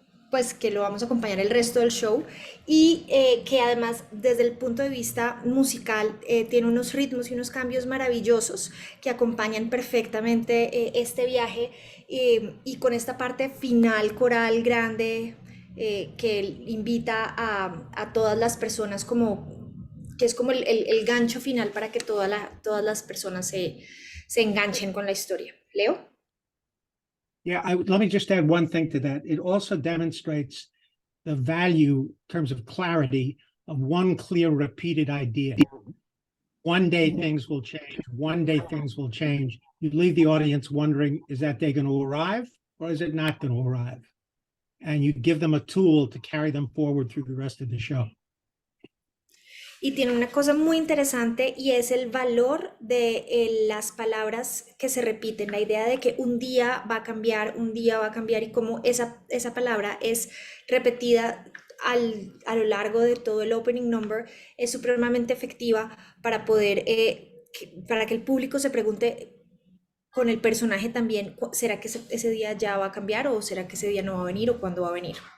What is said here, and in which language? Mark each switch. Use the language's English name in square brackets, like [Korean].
[Spanish] pues que lo vamos a acompañar el resto del show y que además desde el punto de vista musical tiene unos ritmos y unos cambios maravillosos que acompañan perfectamente este viaje y con esta parte final coral grande que invita a todas las personas como que es como el gancho final para que todas las personas se enganchen con la historia. Leo. [English] Yeah, let me just add one thing to that. It also demonstrates the value in terms of clarity of one clear repeated idea. One day things will change. One day things will change. You leave the audience wondering, is that day going to arrive or is it not going to arrive? And you give them a tool to carry them forward through the rest of the show. [Spanish] Y tiene una cosa muy interesante y es el valor de las palabras que se repiten, la idea de que un día va a cambiar y cómo esa palabra es repetida a lo largo de todo el opening number es supremamente efectiva para poder, para que el público se pregunte con el personaje también, ¿será que ese día ya va a cambiar o será que ese día no va a venir o cuándo va a venir?